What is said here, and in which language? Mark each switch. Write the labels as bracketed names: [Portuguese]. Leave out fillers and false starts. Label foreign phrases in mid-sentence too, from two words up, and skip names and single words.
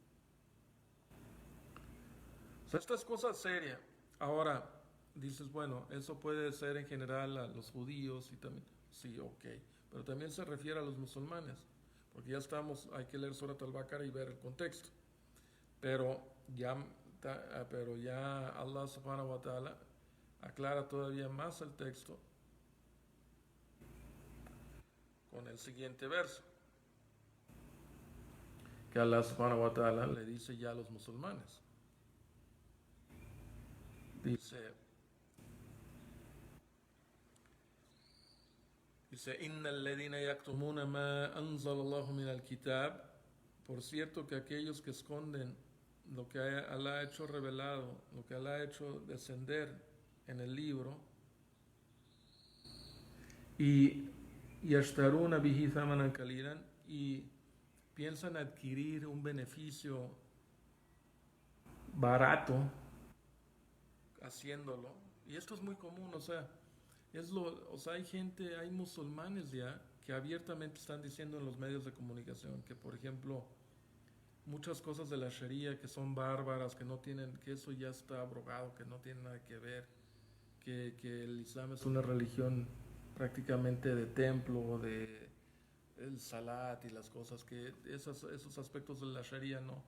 [Spanish] O sea, esta es cosa seria. Ahora, dices, bueno, eso puede ser en general a los judíos y también, sí, ok, pero también se refiere a los musulmanes, porque ya hay que leer Surat al-Baqarah y ver el contexto. Pero ya [Arabic] الله سبحانه وتعالى [Spanish] aclara todavía más el texto con el siguiente verso, que [Arabic] الله سبحانه وتعالى [Spanish] le dice ya a los musulmanes. Dice, [Arabic] إن الذين يكتمون ما أنزل الله من الكتاب, [Spanish] por cierto que aquellos que esconden lo que Allah ha hecho revelado, lo que Allah ha hecho descender en el libro, [Arabic] y يشترون به ثمنا قليلا, [Spanish] y piensan adquirir un beneficio barato haciéndolo. Y esto es muy común, o sea, O sea, hay gente, hay musulmanes ya que abiertamente están diciendo en los medios de comunicación que, por ejemplo, muchas cosas de la Sharia que son bárbaras, que no tienen, que eso ya está abrogado, que no tiene nada que ver, que el Islam es una religión prácticamente de templo, de el salat y las cosas, que esos aspectos de la Sharia no.